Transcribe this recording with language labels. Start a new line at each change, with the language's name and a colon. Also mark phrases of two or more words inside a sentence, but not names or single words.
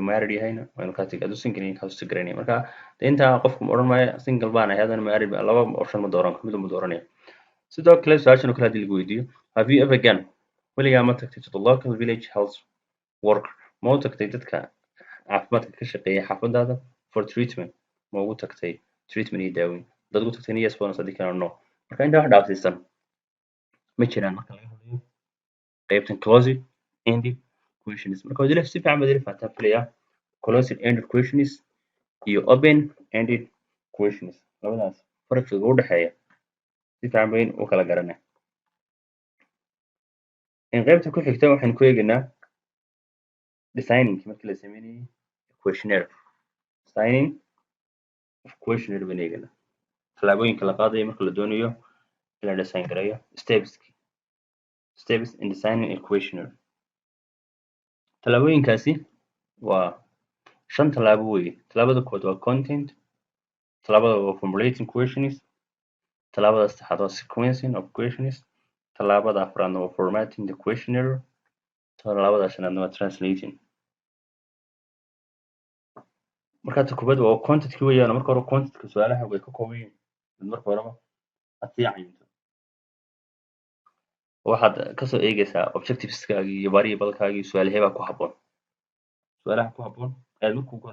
Somali: married yahayna waa inuu kaa tig hadduu single yahay kaasuu tigraynaya marka intaa qofku ma odhan maayo single baan ahay haddana married laba option ma dooran mid ma dooranaya sidoo kale su-aashan oo kale haddii lagu weydiiyo
English: have you ever gone
Somali: weligaa ma tagtay
English: to the local village health worker
Somali: ma u tagtay dadka caafimaadka ka shaqeeya xaafadaada
English: for treatment
Somali: ma ugu tagtay treatment iyo daaweyn dad ugu tagtay yes bonus haddii kalena no marka intaa wax dhaafsiisan ma jiraan marka laga hadlayo qaybtan
English: closed ended questions
Somali: marka waad si fiican baad ila fahantaa filaya
English: closed ended questions
Somali: iyo
English: open ended questions
Somali: labadaas farqiga u dhexeeya si fiican bayn u kala garanaa in qaybta ku xigta waxaan ku eegaynaa designing markii la sameynayay questionnaire
English: designing of questionnaire
Somali: baan eegaynaa tallaabooyinka la qaadayo marka la doonayo in la design gareeyo
English: steps in designing a questionnaire
Somali: tallaabooyinkaasi waa 5 tallaabo weeye tallaabada koowaad waa content tallaabada waa
English: formulating questions
Somali: tallaabada saddexaad waa
English: sequencing of questions
Somali: tallaabada afraadna waa
English: formatting the questionnaire
Somali: tallaabada shanaadna waa translating marka ta koowaad waa contentkii weeyaan marka hore contentka su-aalaha way ka kooban yihiin marka horeba aad sii cayinto waxaad kasoo eegaysaa objectiveskaaga iyo variableskaagi iyo su-aalahee baa ku habboon su-aalaha ku habboon ayaad marka ugu